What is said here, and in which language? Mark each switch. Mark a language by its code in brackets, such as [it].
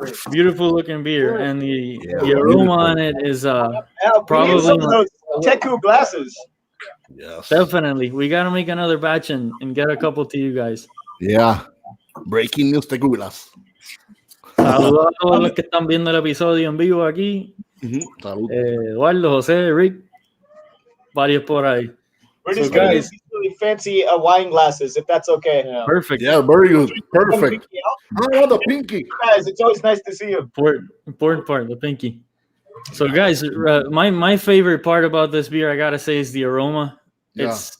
[en] Beautiful looking beer, and the aroma on it is probably some of those Teku glasses. Yes. Definitely. We gotta make another batch and get a couple to you guys. Yeah. Breaking news Teku glass. [es] Saludos a todos los que están viendo el episodio en vivo aquí. Eduardo, José, Rick, varios por ahí. [en] We're just going to use these really fancy wine glasses, if that's okay. Yeah. Perfect. Yeah, very good. Perfect. I want the pinky. Guys, it's always nice to see you. Important part, the pinky. So, guys, my favorite part about this beer, I gotta say, is the aroma. Yeah.